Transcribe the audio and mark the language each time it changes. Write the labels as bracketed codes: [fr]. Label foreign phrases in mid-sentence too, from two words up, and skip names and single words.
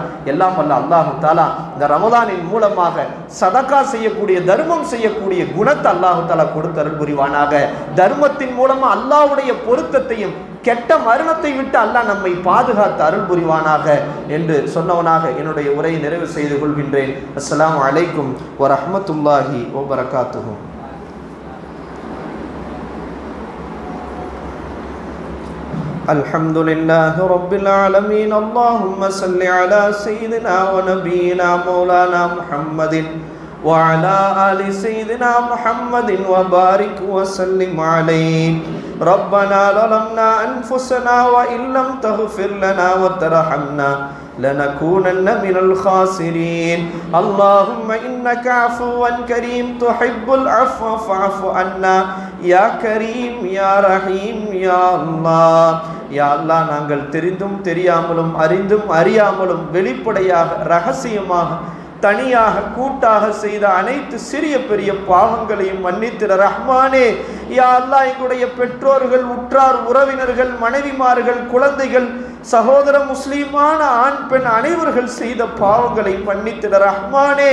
[ta] எல்லாம் வல்ல [ar] الله تعالى [ta] இந்த ரமதானின் மூலமாக சதக்கா செய்யக்கூடிய, தர்மம் செய்யக்கூடிய குணத்தை [ar] الله تعالى [ta] கொடுத்து அருள் புரிவானாக. தர்மத்தின் மூலமாக அல்லாஹ்வுடைய பொருத்தத்தையும் கெட்ட மரணத்தை விட்டு அல்லாஹ் நம்மை பாதுகாத்து அருள் புரிவானாக என்று சொன்னவனாக என்னுடைய உரையை நிறைவு செய்து கொள்கின்றேன். [ar] السلام عليكم ورحمة الله وبركاته. الحمد لله رب العالمين. اللهم صل على سيدنا ونبينا مولانا محمد وعلى آل سيدنا محمد وبارك وسلم عليه. ربنا ظلمنا أنفسنا وإن لم تغفر لنا وترحمنا لنكونن من الخاسرين. اللهم إنك عفو كريم تحب العفو فاعف عنا يا كريم يا رحيم يا الله. يا الله, [ta] நாங்கள் தெரிந்தும் தெரியாமலும் அறிந்தும் அறியாமலும் வெளிப்படையாக ரகசியமாக தனியாக கூட்டாக செய்த அனைத்து சிறிய பெரிய பாவங்களையும் மன்னித்திட ரஹ்மானே. [ar] يا الله, [ta] எங்களுடைய பெற்றோர்கள், உற்றார் உறவினர்கள், மனைவிமார்கள், குழந்தைகள், சகோதர முஸ்லிமான ஆண் பெண் அனைவர்கள் செய்த பாவங்களை மன்னித்திட ரஹ்மானே.